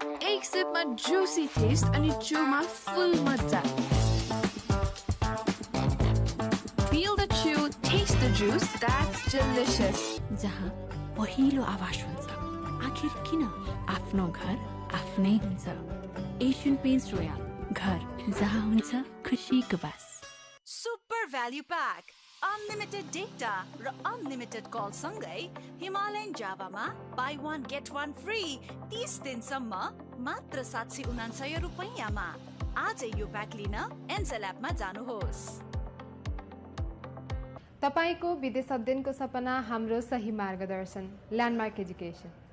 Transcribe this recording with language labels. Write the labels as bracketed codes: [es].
[ne] एक सिपमा [en] juicy taste [ne] अनि chewमा full मजा. [en] Feel the chew, taste the juice, that's delicious. [ne] जहाँ पहिलो आवाज हुन्छ. आखिर किन? आफ्नो घर आफ्नै हुन्छ. Asian Paints Royal, घर जहाँ हुन्छ खुसीको बास. [en] Super value pack. Unlimited data र unlimited call सँगै Himalayan Java-मा buy one get one free [ne] 30 दिनसम्म मात्र 799 रुपैयाँमा. आजै यो प्याक लिन एन्सेल एपमा जानुहोस्. तपाईको विदेश अध्ययनको सपना हाम्रो सही मार्गदर्शन ल्यान्डमार्क एजुकेसन.